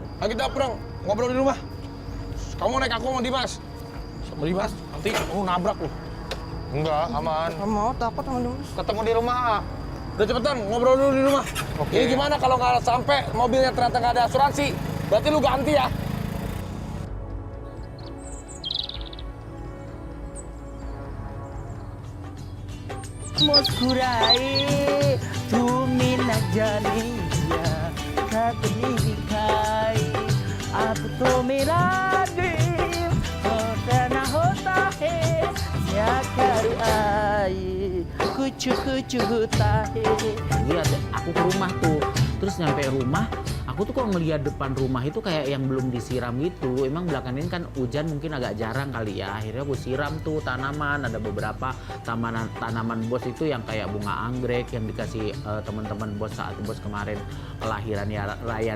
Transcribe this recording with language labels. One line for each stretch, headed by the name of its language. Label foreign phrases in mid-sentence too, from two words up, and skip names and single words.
Indonesian: Ayo kita pulang, ngobrol di rumah. Kamu naik aku sama Dimas. Sama Dimas, nanti kamu nabrak lu. Enggak, aman. Gak mau, takut sama Dimas. Ketemu di rumah. Udah cepetan, ngobrol dulu di rumah. Oke. Ini gimana kalau nggak sampai mobilnya ternyata nggak ada asuransi? Berarti lu ganti ya.
Hindi: मुस्कुराए तुम्हें न जाने दिया कभी दिखाई अब तो मेरा दिल होता ना होता है क्या कर आए कुछ होता है.
Indonesian: Lihat, aku ke rumah tuh, terus nyampe rumah aku tuh kok ngeliat depan rumah itu kayak yang belum disiram gitu. Emang belakangan ini kan hujan mungkin agak jarang kali ya. Akhirnya aku siram tuh tanaman. Ada beberapa tanaman bos itu yang kayak bunga anggrek yang dikasih teman-teman bos saat bos kemarin kelahiran ya Ryan.